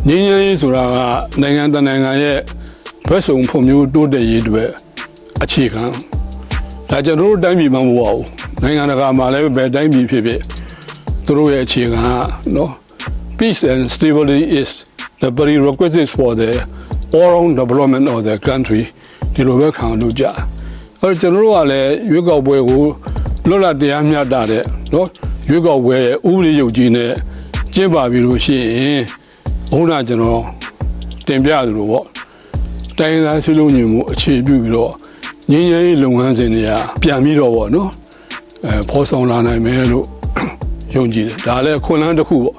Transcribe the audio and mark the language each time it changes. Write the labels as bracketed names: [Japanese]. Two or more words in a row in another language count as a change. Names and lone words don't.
[Burmese] ငြိမ်းချမ်းရေးဆိုတာကနိုင်ငံတကာနိုင်ငံရဲ့ဘက်စုံဖွံ့ဖြိုးတိုးတက်ရေးတွေအခြေခံဒါကျွန်တော်တို့တိုင်းပြည်မှာမဟုတ်ဘူးနိုင်ငံတကာမှာလည်းပဲတိုင်းပြည်ဖြစ်ဖြစ်သူတို့ရဲ့အခြေခံကနော် [English] peace and stability is the prerequisite for the all-round development of the country [Burmese] ဒီလိုပဲ ခံလို့ကြအဲ့တော့ကျွန်တော်တို့ကလည်းရွေးကောက်ပွဲကိုလွတ်လပ်တရားမျှတတဲ့နော်ရွေးကောက်ပွဲဥပဒေရုပ်ကြီးနဲ့ကျင်းပပြီးလို့ရှိရင်ဘုရားကျွန်တော်တင်ပြသလိုပေါ့တိုင်းသား စလုံးညီမှုအခြေပြုပြီးတော့ငြိမ်းချမ်းရေးလုပ်ငန်းစဉ်တွေကပြန်ပြီးတော့ပေါ့နော်ဖော်ဆောင်လာနိုင်မယ်လို့ယုံကြည်တယ်ဒါလည်းခွန်လန်းတစ်ခုပေါ့